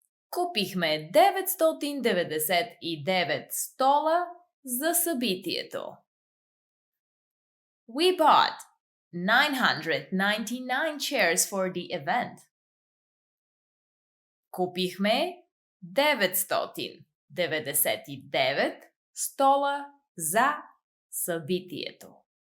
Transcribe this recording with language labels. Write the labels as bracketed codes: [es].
[bg] Купихме 999 стола за събитието. [en] We bought 999 chairs for the event. [bg] Купихме 999 стола за събитието.